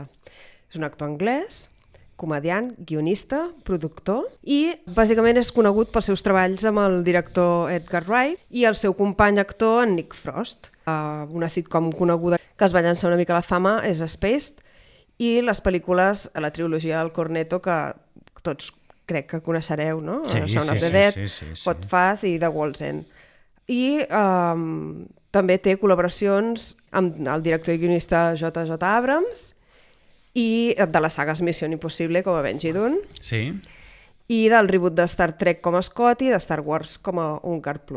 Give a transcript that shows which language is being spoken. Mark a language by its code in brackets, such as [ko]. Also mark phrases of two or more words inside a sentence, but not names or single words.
[ca] És un actor anglès, comediant, guionista, productor i bàsicament és conegut pels seus treballs amb el director Edgar Wright i el seu company actor, en Nick Frost. Una sitcom coneguda que es va llançar una mica a la fama és Spaced i les pel·lícules, la trilogia del Cornetto, que tots crec que coneixereu, no? Sí, Shaun of sí, the Dead, sí. Hot Fuzz i The World's End. I també té col·laboracions amb el director i guionista J.J. Abrams i de les sagues Missió Impossible com a Benji Dunn Sí? i del reboot de Star Trek com a Scott i de Star Wars com a Uncar Plutt.